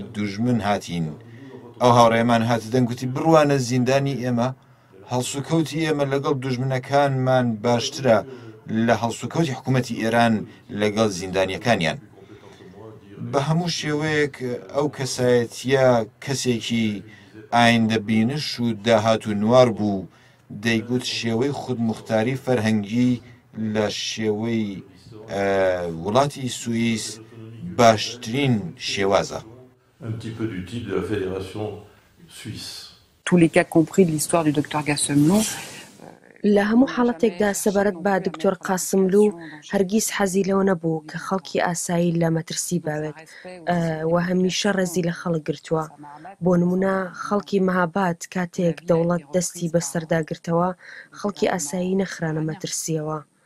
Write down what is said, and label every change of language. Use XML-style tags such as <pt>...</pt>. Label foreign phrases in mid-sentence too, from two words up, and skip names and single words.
<ckb>دوژمن هاتین ئەو هاوڕێمان هاتە دەنگوتی بڕوانە زیندانی ئێمە هەڵسوکەوتی ئێمە لەگەڵ دوژمنەکانمان باشترە لە هەڵسوکەوتی حکوومەتی ئێران لەگەڵ زیندانیەکانیان بە هەموو شێوەیەک ئەو کەسایەتیە کەسێکی ئایندە بینش و داهات و نوار بوو دەیگوت شێوەی خودموختاری فەرهەنگی لە شێوەی وڵاتی سوئیس باشترین شێوازە</ckb> <fr>un petit peu du type de la fédération suisse. Tous les cas compris de l'histoire du docteur Gassemlou.</fr> <ckb>لە هەموو حاڵەتێکدا سەبارەت بە دکتۆر قاسملو هەرگیز حەزی لەوە نەبوو کە خەڵکی ئاسایی لە مەترسی باوێت و هەمیشە ڕێزی لە خەڵک گرتووە بۆ نمونە خەڵکی مەهاباد کاتێک دەوڵەت دەستی بەسەرداگرتەوە خەڵکی ئاسایی نەخرانە مەترسیەوە</ckb>